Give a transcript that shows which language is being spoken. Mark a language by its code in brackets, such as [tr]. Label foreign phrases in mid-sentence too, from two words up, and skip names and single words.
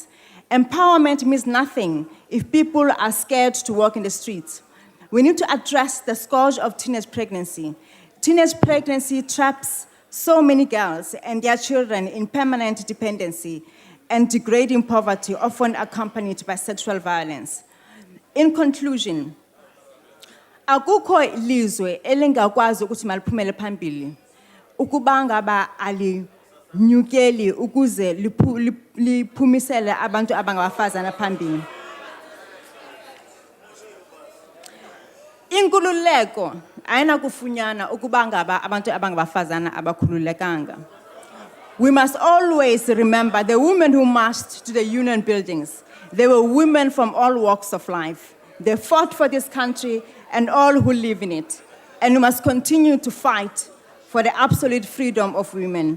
[en] Empowerment means nothing if people are scared to walk in the streets. We need to address the scourge of teenage pregnancy. Teenage pregnancy traps so many girls and their children in permanent dependency and degrading poverty, often accompanied by sexual violence. In conclusion, [xh] akukho ilizwe elingakwazi ukuthi maliphumele phambili ukuba ngaba alinyukeli ukuze liphumisele abantu abangabafazana phambili. Inkululeko ayinakufunyana ukuba ngaba abantu abangabafazana abakhululekanga. [en] We must always remember the women who marched to the union buildings. They were women from all walks of life. They fought for this country and all who live in it. And we must continue to fight for the absolute freedom of women.